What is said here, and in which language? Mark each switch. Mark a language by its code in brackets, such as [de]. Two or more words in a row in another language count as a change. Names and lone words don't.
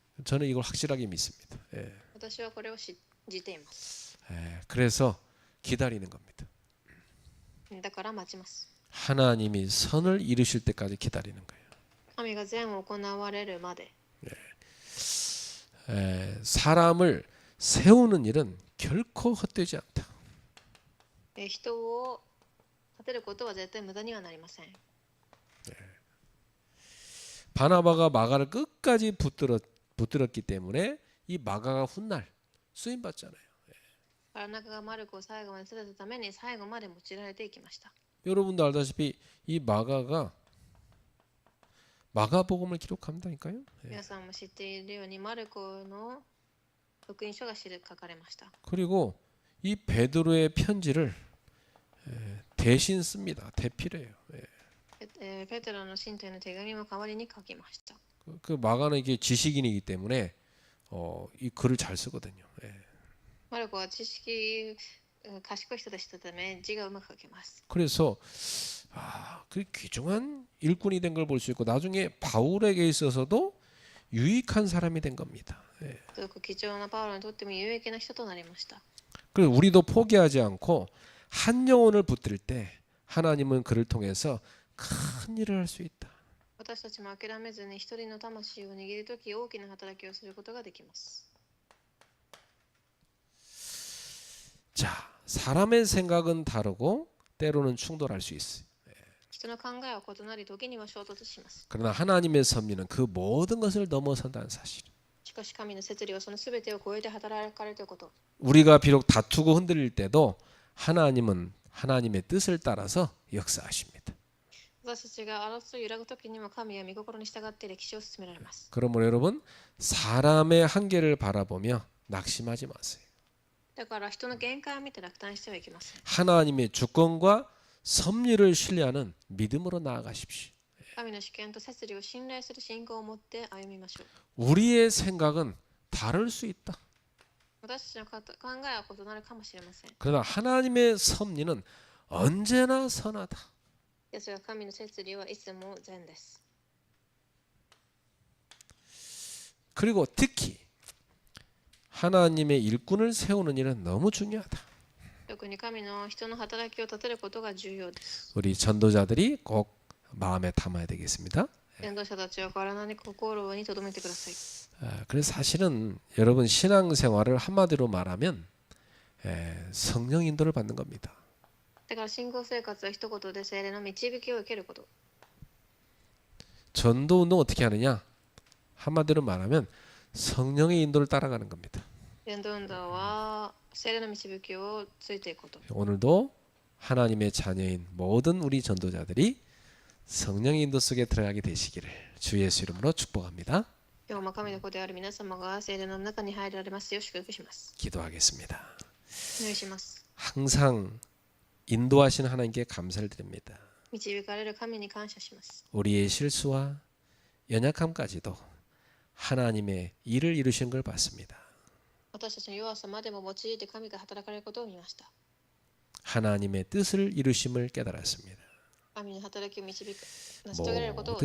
[ko] 저는 이걸 확실하게 믿습니다. [ja] 私はこれを信じています。 [ko] 그래서 기다리는 겁니다. [ja] だから待ちます。 [ko] 하나님이 선을 이루실 때까지 기다리는 거예요. [ja] 神が善を行われるまで。 [ko] 사람을 세우는 일은 결코 헛되지 않다. [ja] 人を立てることは絶対無駄にはなりません。 [ko] 바나바가 마가를 끝까지 붙들었기 때문에 이 마가가 훗날 쓰임 받잖아요. [ja] バラナカがマルコを最後まで立てたために最後まで用いられていきました。 [ko] 여러분도 알다시피 이 마가가 마가복음을 기록한다니까요. [ja] 皆さんも知っているようにマルコの福音書が書かれました。 [ko] 그리고 이 베드로의 편지를 대신 씁니다. 대필해요. [ja] ペテロの信徒への手紙も代わりに書きました。 [ko] 그 마가는 이게 지식인이기 때문에 이 글을 잘 쓰거든요. [ja] マルコは知識賢い人でしたため字がうまく書けます。 [ko] 그래서 그 귀중한 일꾼이 된 걸 볼 수 있고 나중에 바울에게 있어서도 유익한 사람이 된 겁니다. [ja] すごく貴重なパウロにとっても有益な人となりました。 [ko] 그리고 우리도 포기하지 않고 한 영혼을 붙들 때 하나님은 그를 통해서 큰 일을 할 수 있다. [ja] 私たちも諦めずに一人の魂を握るとき大きな働きをすることができます。 [ko] 자, 사람의 생각은 다르고 때로는 충돌할 수 있어요. [ja] 人の考えは異なり時には衝突します。 [ko] 그러나 하나님의 섭리는 그 모든 것을 넘어선다는 사실. [ja] しかし神の摂理はそのすべてを超えて働かれるということ。 [ko] 우리가 비록 다투고 흔들릴 때도 하나님은 하나님의 뜻을 따라서 역사하십니다. [ja] 私たちが争い揺らぐときにも神は御心に従って歴史を進められます。 [ko] 그러므로 여러분 사람의 한계를 바라보며 낙심하지 마세요. [ja] だから人の限界を見て落胆してはいけません。 [ko] 하나님의 주권과 섭리를 신뢰하는 믿음으로 나아가십시오. [ja] 神の主権と摂理を信頼する信仰を持って歩みましょう。 [ko] 우리의 생각은 다를 수 있다. [ja] 私たちの考えは異なるかもしれません。 [ko] 그러나 하나님의 섭리는 언제나 선하다. [ja] ですが神の摂理はいつも善です。 [ko] 그리고 특히 하나님의 일꾼을 세우는 일은 너무 중요하다. [ja] 特に神の人の働きを立てることが重要です。 [ko] 우리 전도자들이 꼭 마음에 담아야 되겠습니다. [ja] 伝道者たちは体に心に留めてください。 [ko] 그래서 사실은 여러분 신앙생활을 한마디로 말하면 성령 인도를 받는 겁니다. [ja] だから信仰生活は一言で聖霊の導きを受けること。 [ko] 전도 운동 어떻게 하느냐? 한마디로 말하면 성령의 인도를 따라가는 겁니다. [ja] 伝道運動は聖霊の導きをついていくこと。 [ko] 오늘도 하나님의 자녀인 모든 우리 전도자들이 성령의 인도 속에 들어가게 되시기를 주 예수 이름으로 축복합니다. [ja] 今日も神の子である皆様が聖霊の中に入られますよう祝福します。 [ko] 기도하겠습니다. [ja] お願いします。 [ko] 항상 인도하신 하나님께 감사를 드립니다. [ja] 導かれる神に感謝します。 [ko] 우리의 실수와 연약함까지도 하나님의 일을 이루신 걸 봤습니다. [ja] 私たちの弱さまでも用いて神が働かれることを見ました。 [ko] 하나님의 뜻을 이루심을 깨달았습니다. [ja] 神の働きを成し遂げられることを